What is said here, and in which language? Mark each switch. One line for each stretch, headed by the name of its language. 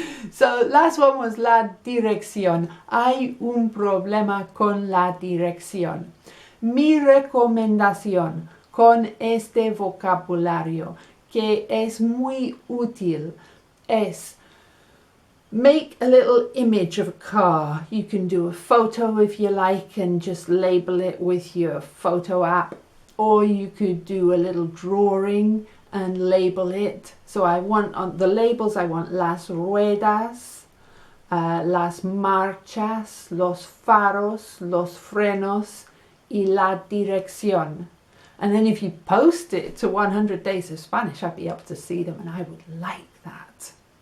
English: So last one was
Spanish: la dirección. Hay un problema con la dirección. Mi recomendación con este vocabulario, que es muy útil, es
English: make a little image of a car. You can do a photo if you like and just label it with your photo app, or you could do a little drawing and label it. So I want on the labels, I want
Spanish: las ruedas, las marchas, los faros, los frenos y la dirección.
English: And then if you post it to 100 Days of Spanish, I'd be able to see them, and I would like that.